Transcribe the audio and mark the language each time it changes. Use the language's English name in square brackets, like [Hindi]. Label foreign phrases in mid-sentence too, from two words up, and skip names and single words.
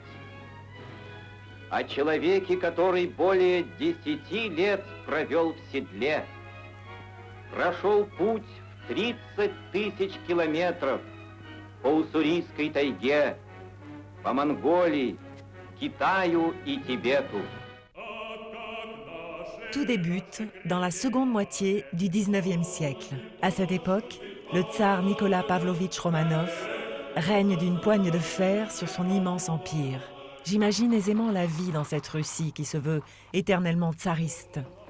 [Russian] О человеке, который более 10 лет провел в седле, прошел путь в 30 000 километров по Уссурийской тайге, по Монголии, Китаю и Тибету. [French] Tout débute dans la seconde moitié du XIXe siècle. À cette époque, le tsar Nicolas Pavlovitch Romanov règne d'une poigne de fer sur son immense empire. J'imagine aisément la vie dans cette Russie qui se veut éternellement tsariste.